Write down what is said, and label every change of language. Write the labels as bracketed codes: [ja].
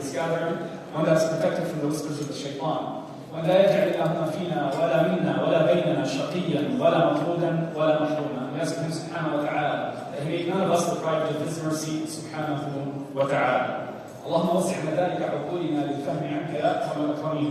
[en] gathering, one that's protected from the whispers of the shaitan. [ar] وأن لا يجعل إلهنا فينا ولا منا ولا بيننا شقيا ولا مطرودا ولا محروما. [en] We ask him subhanahu wa ta'ala that he make none of us deprived of his mercy subhanahu wa ta'ala. [ar] اللهم وسع مدارك عقولنا للفهم عنك يا أكرم الأكرمين.